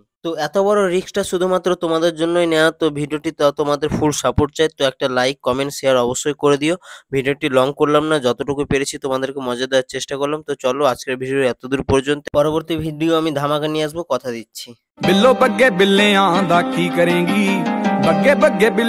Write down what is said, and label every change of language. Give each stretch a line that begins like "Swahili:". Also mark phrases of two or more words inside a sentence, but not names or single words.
Bangla: তো এত বড় রিস্কটা শুধুমাত্র তোমাদের জন্যই নেওয়া, তো ভিডিওটি তোমাদের
English: full support
Bangla: চাই, তো একটা
English: like comment share
Bangla: অবশ্যই করে দিও। ভিডিওটি লং করলাম না, যতটুকু পেরেছি তোমাদেরকে মজা দেওয়ার চেষ্টা করলাম। তো চলো আজকের ভিডিও এতদূর পর্যন্ত, পরবর্তী ভিডিও আমি ধামাকা নিয়ে আসবো, কথা দিচ্ছি।
Punjabi: ਬਿੱਲੋ ਬੱਗੇ ਬਿੱਲਿਆਂ ਦਾ ਕੀ ਕਰੇਂਗੀ ਬੱਗੇ ਬੱਗੇ ਬਿੱਲੇ